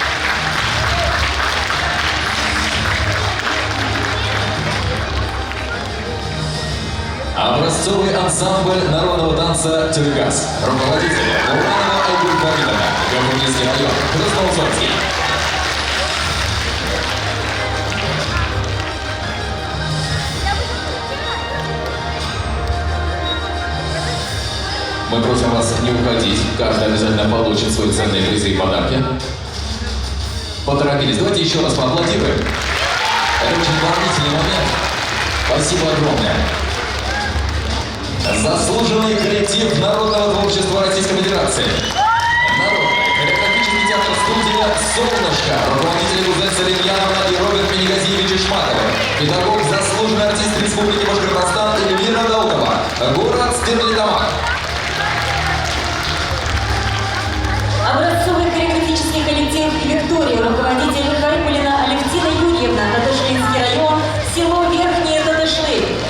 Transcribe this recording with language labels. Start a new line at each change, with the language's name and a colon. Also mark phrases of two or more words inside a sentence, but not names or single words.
Russian: Образцовый ансамбль народного танца «Тюргас», руководитель Уранова Айгуль Фаридовна, Георгиевский район, Красноусольский. Мы просим вас не уходить, каждый обязательно получит свои ценные призы и подарки. Поторопились, давайте еще раз поаплодируем. Это очень волнительный момент. Спасибо огромное. Заслуженный коллектив Народного творчества Российской Федерации. Народный хореографический театр студия «Солнышко», руководители Гузель Салимьяновна и Роберт Минигазиевич Ишматовы, педагог, заслуженный артист Республики Башкортостан Эльвира Даутова, город Стерлитамак. Образцовый хореографический коллектив «Виктория», руководитель Харькулина Алевтина Юрьевна, Татышлинский район, село Верхние Татышлы.